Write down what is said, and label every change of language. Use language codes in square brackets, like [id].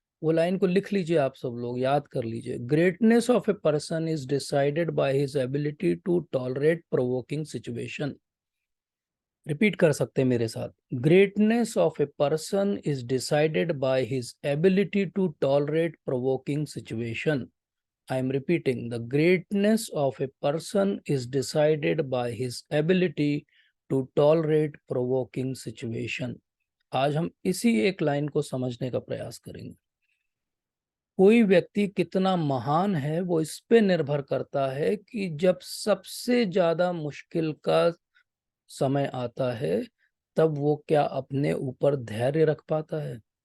[hi] वो लाइन को लिख लीजिए, आप सब लोग याद कर लीजिए। [en] Greatness of a person is decided by his ability to tolerate provoking situation. [hi] Repeat कर सकते हैं मेरे साथ। [en] Greatness of a person is decided by his ability to tolerate provoking situation. I am repeating, the greatness of a person is decided by his ability to tolerate provoking situation. [hi] आज हम इसी एक line को समझने का प्रयास करेंगे। कोई व्यक्ति कितना महान है वो इस पे निर्भर करता है कि जब सबसे ज्यादा मुश्किल का समय आता है, तब वो क्या अपने ऊपर धैर्य रख पाता है।